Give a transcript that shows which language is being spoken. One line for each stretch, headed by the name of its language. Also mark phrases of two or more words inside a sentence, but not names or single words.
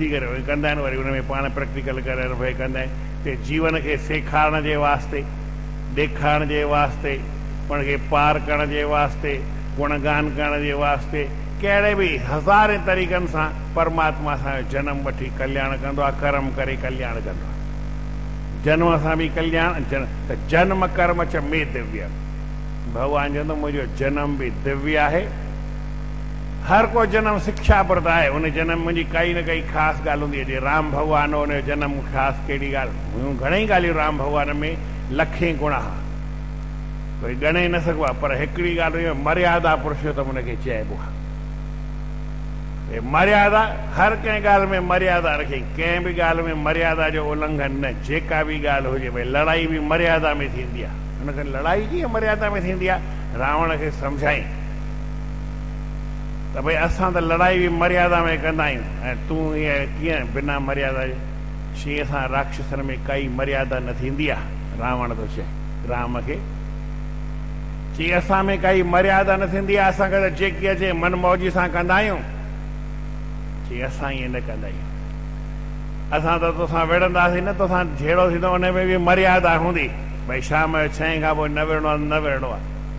Sindhi: करे उहे कंदा आहिनि वरी उन में पाण प्रैक्टिकल करे भई कंदा आहिनि ते जीवन खे सेखारण जे वास्ते ॾेखारण जे वास्ते उनखे पार करण जे वास्ते गुणगान करण जे वास्ते कहिड़े बि हज़ारे तरीक़नि सां परमात्मा असांजो जनम वठी कल्याण कंदो आहे कर्म करे कल्याण कंदो आहे जन्म सां बि कल्याण त जन्म कर्म च में दिव्य भॻवानु चवंदो मुंहिंजो जनम बि दिव्य आहे हर को जनम शिक्षाप्रद आहे उन जनम मुंहिंजी काई न काई ख़ासि ॻाल्हि हूंदी आहे जीअं राम भॻवानु हुनजो जनम ख़ासि कहिड़ी ॻाल्हि हुयूं घणेई ॻाल्हियूं राम भॻवान में लखे गुण कोई ॻणे न सघिबो आहे पर हिकिड़ी ॻाल्हि हुई मर्यादा पुरुषोत्तम हुनखे चइबो आहे मर्यादा हर कंहिं ॻाल्हि में मर्यादा रखे कंहिं बि ॻाल्हि में मर्यादा जो उल्लंघन न जेका बि ॻाल्हि हुजे भई लड़ाई बि मर्यादा में थींदी आहे हुनखे लड़ाई कीअं मर्यादा में थींदी आहे रावण खे सम्झाई त भई असां त लड़ाई बि मर्यादा में कंदा आहियूं ऐं तूं हीअं कीअं बिना मर्यादा जे शींहं सां राक्षसनि में काई मर्यादा न थींदी आहे रावण थो चए राम खे चई असां में काई मर्यादा न थींदी आहे असांखे त जेकी अचे मन मौजी सां कंदा आहियूं चई असां ईअं न कंदा आहियूं असां त तोसां विढ़ंदासीं न तोसां जहिड़ो थींदो उन में बि मर्यादा हूंदी भई शाम जो 6 खां पोइ न विढ़णो आहे न विढ़णो आहे